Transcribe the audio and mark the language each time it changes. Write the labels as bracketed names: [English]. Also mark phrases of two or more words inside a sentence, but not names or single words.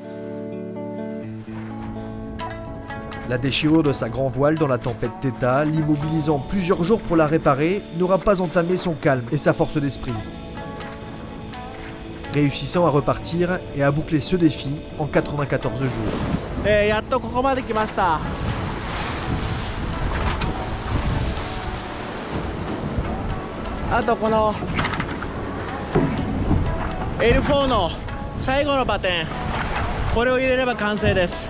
[French] La déchirure de sa grand voile dans la tempête Theta, l'immobilisant plusieurs jours pour la réparer, n'aura pas entamé son calme et sa force d'esprit. Réussissant à repartir et à boucler ce défi en 94 jours. [Japanese] あとこの L4 の最後のバテンこれを入れれば完成です。